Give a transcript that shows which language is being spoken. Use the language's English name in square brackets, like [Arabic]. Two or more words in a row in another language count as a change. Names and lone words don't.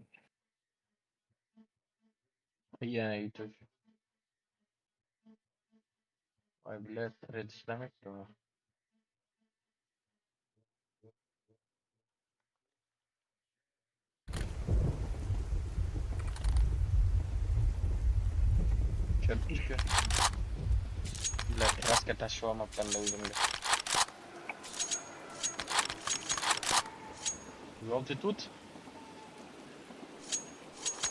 [Uzbek] Yana yutib. Voy, блядь, red ishlamayapti bu. [Russian] Черточка. Блядь, краска [Uzbek] tashib olmabman-da o'zimga. [Russian] Желтый тут?